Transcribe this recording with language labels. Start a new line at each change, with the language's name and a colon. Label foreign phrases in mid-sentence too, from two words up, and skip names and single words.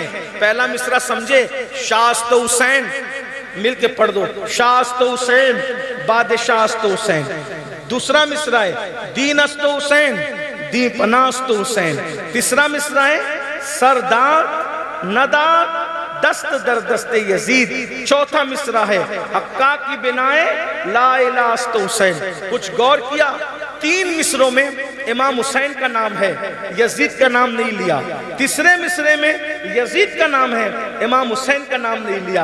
Urdu: پہلا مصرع سمجھے,
Persian: شاہ است حسین,
Urdu: مل کے پڑھ دو,
Persian: شاہ است حسین, بادشاہ است حسین.
Urdu: دوسرا مصرع ہے
Persian: دین است حسین, دی پناہ است حسین.
Urdu: تیسرا مصرع ہے
Persian: سردار نداد دست در دست یزید.
Urdu: چوتھا مصرع ہے
Persian: حقا کی بنائے لا الہ است حسین.
Urdu: کچھ غور کیا؟ 3 مصروں میں امام حسین کا نام ہے، یزید کا نام نہیں لیا. تیسرے مصرے میں یزید کا نام ہے، امام حسین کا نام نہیں لیا.